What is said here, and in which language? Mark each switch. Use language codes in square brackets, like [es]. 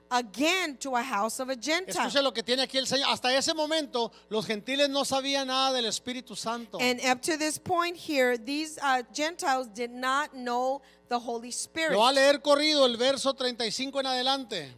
[en] Again to a house of a Gentile. [es] Escuche lo que tiene aquí el Señor. Hasta ese momento los gentiles no sabían nada del Espíritu Santo. [en] And up to this point here, these Gentiles did not know the Holy Spirit. [es] Lo va a leer corrido el verso 35 en adelante.